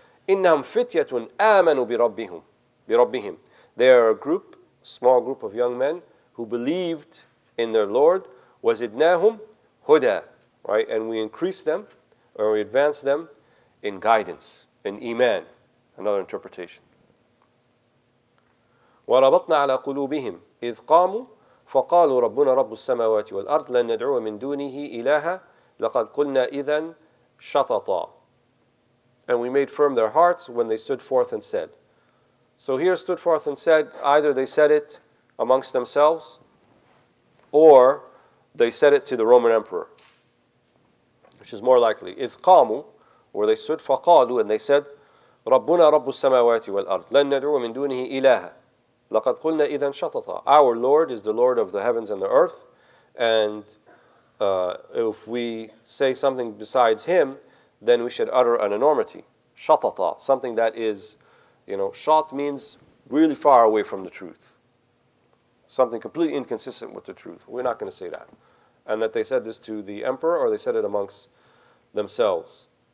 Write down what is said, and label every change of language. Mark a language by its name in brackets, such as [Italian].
[Arabic] إنهم فتية آمنوا بربهم. [English] They are a group, small group of young men who believed in their Lord. [Arabic] وزدناهم هدى. [English] Right? And we increased them, or we advanced them in guidance, in iman. Another interpretation. [Arabic] وربطنا على قلوبهم إذ قاموا فقالوا ربنا رب السماوات والأرض لن ندعو من دونه إلها لقد قلنا إذن شططا. [English] And we made firm their hearts when they stood forth and said. So here stood forth and said, either they said it amongst themselves, or they said it to the Roman emperor, which is more likely. [Arabic] إذ قاموا, [English] where they stood, [Arabic] فقالوا, [English] and they said, [Arabic] ربنا رب السماوات والأرض لن ندعو من دونه إلها لقد قلنا إذن شططا. [English] Our Lord is the Lord of the heavens and the earth, and if we say something besides Him, then we should utter an enormity. Shatata, something that is, shat means really far away from the truth. Something completely inconsistent with the truth. We're not going to say that. And that they said this to the emperor, or they said it amongst themselves.